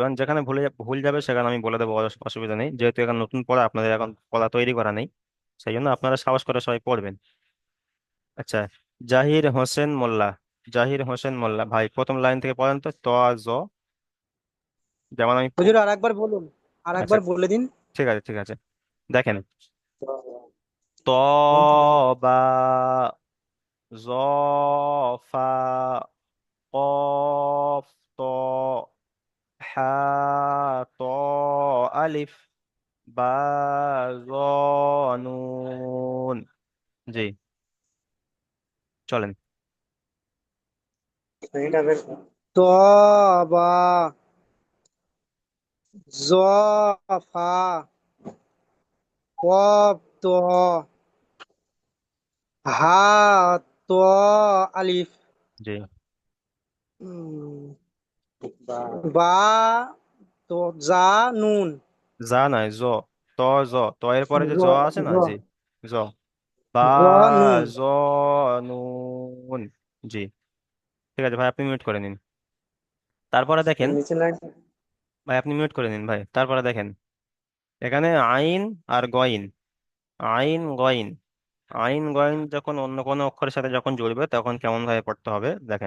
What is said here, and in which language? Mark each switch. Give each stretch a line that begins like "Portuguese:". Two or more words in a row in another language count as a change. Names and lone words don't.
Bangla: এবং যেখানে ভুল যাবে সেখানে আমি বলে দেবো, অসুবিধা নেই, যেহেতু এখন নতুন পড়া, আপনাদের এখন পড়া তৈরি করা নেই, সেই জন্য আপনারা সাহস করে সবাই পড়বেন। আচ্ছা, জাহির হোসেন মোল্লা। জাহির হোসেন মোল্লা, ভাই প্রথম লাইন থেকে পড়েন তো, ত আর জ, যেমন আমি হুজুর আর একবার বলুন, আর আচ্ছা, একবার বলে দিন। ঠিক আছে, ঠিক আছে। দেখেন, ত, বা, জ, ফা, কফ, ত, হা, ত, আলিফ, বা, জ, নুন। জি, চলেন। ত বা, জ ফা, কফ ত, হা ত আলিফ, জি, উম, বা তো জা নুন। যা নয়, জ, ত, জ, ত এর পরে যে জ জ আছে না, জ জি, জ, বা, জ নুন। জ, নুন। জি, ঠিক আছে ভাই, আপনি মিউট করে নিন। তারপরে দেখেন, নিচে লাইন। ভাই আপনি মিউট করে নিন ভাই, তারপরে দেখেন এখানে আইন আর গইন, আইন গইন, আইন গইন যখন অন্য কোনো অক্ষরের সাথে যখন জুড়বে তখন কেমন ভাবে পড়তে হবে দেখেন।